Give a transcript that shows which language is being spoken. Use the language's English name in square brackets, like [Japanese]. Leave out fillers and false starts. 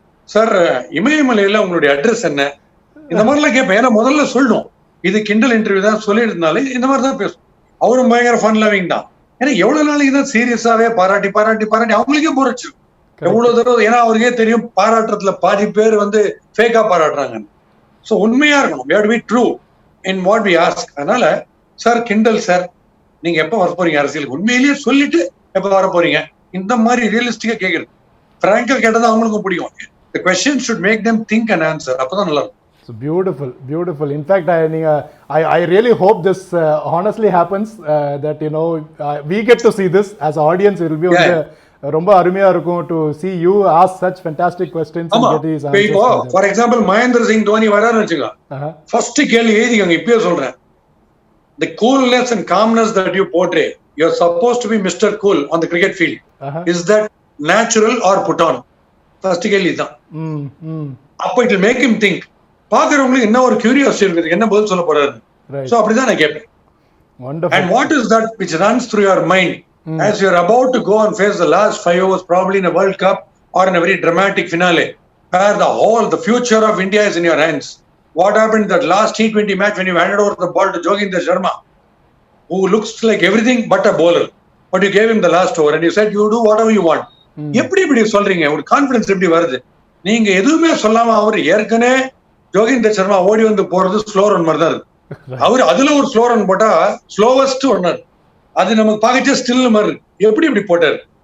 [Tamil] Sir இமயமலையில உங்களுடைய address என்ன, இந்த மாதிரிலாம் கேட்பேன். ஏன்னா முதல்ல சொல்லணும் இது கிண்டல் இன்டர்வியூ தான் சொல்லியிருந்தாலே இந்த மாதிரி தான் பேசும். அவரும் பயங்கர ஃபன் லவிங் தான். ஏன்னா எவ்வளவு நாளைக்கு தான் சீரியஸாவே பாராட்டி பாராட்டி பாராட்டி அவங்களுக்கே போறச்சு எவ்வளவு தடவை. ஏன்னா அவருக்கே தெரியும் பாராட்டுறதுல பாதி பேர் வந்து ஃபேக்கா பாராட்டுறாங்க. சோ உண்மையா இருக்கணும், [English] we have to be true in what we ask. [Tamil] அதனால சார் கிண்டல் சார் நீங்க எப்ப வர போறீங்க அரசியலுக்கு, உண்மையிலேயே சொல்லிட்டு எப்ப வர போறீங்க, இந்த மாதிரி ரியலிஸ்டிக்கா கேக்குறது. பிராங்கா கேட்டதான் அவங்களுக்கும் பிடிக்கும். [English] The question should make them think and answer. [Tamil] அப்பதான் நல்லா இருக்கும். [English] So beautiful, beautiful. In fact, I really hope this honestly happens, that you know we get to see this as an audience. It will be [Tamil] ரொம்ப அருமையா இருக்கும் [English] to see you ask such fantastic questions and get these answers. [Tamil] இப்போ [English] for example [Tamil] Mahendra Singh Dhoni வராருன்னு வச்சுக்கோ, first கேள்வி எழுதிக்கங்க, இப்பயே சொல்றேன். [English] The coolness and calmness that you portray, you're supposed to be Mr. Cool on the cricket field. Is that natural or put on? [Tamil] First கேள்வி தான். [English] அப்ப it will make him think. [Tamil] பாக்குறவங்களுக்கு என்ன ஒரு கியூரியாசிட்டி இருக்குது, என்ன பதில் சொல்ல போறாரு. சோ அப்படிதான் நான் கேட்பேன். [English] Wonderful. And what is that which runs through your mind as you're about to go and face the last 5 overs, probably in a World Cup or in a very dramatic finale, where the future of India is in your hands. What happened in that last T20 match when you handed over the ball to Joginder Sharma, who looks like everything but a bowler, but you gave him the last over and you said you do whatever you want. [Tamil] எப்படி இப்படி சொல்றீங்க? ஒரு confidence எப்படி வருது? நீங்க எதுவுமே சொல்லாம அவர் ஏற்கனவே ஜோகிந்தர் சர்மா ஓடி வந்து போறது ஸ்லோ ரன் மாதிரி தான் இருக்கு. அவர் அதுல ஒரு ஸ்லோ ரன் போட்டா ஸ்லோவஸ்ட் ஒன்னர், அது நமக்கு பார்க்கச்சே ஸ்டில் மாதிரி எப்படி இப்படி போட்டாரு?